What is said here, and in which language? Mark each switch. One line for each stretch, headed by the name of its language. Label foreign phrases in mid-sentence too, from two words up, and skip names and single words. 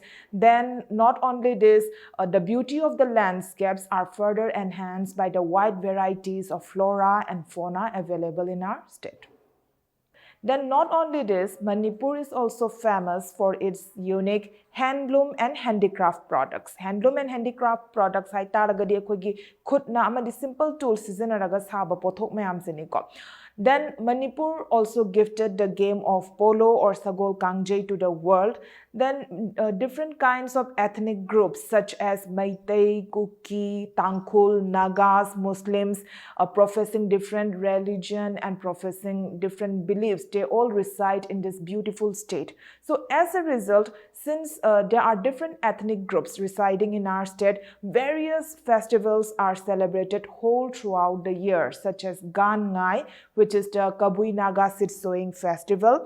English: Then not only this, the beauty of the landscapes are further enhanced by the wide varieties of flora and fauna available in our state. Then not only this, Manipur is also famous for its unique handloom and handicraft products. Handloom and handicraft products
Manipuri: hai taragadi akhoi khutna amadi
English: simple tools
Manipuri: sizinaraga saba pothok mayam sini ko.
English: Then Manipur also gifted the game of polo or
Manipuri: sagol kangjai
English: to the world. Then different kinds of ethnic groups such as Meitei, Kuki, Tangkhul, Nagas, Muslims professing different religion and professing different beliefs, they all reside in this beautiful state. So as a result, since there are different ethnic groups residing in our state, various festivals are celebrated whole throughout the year, such as Gan Ngai, which is the Kabui Naga Sit Sowing Festival.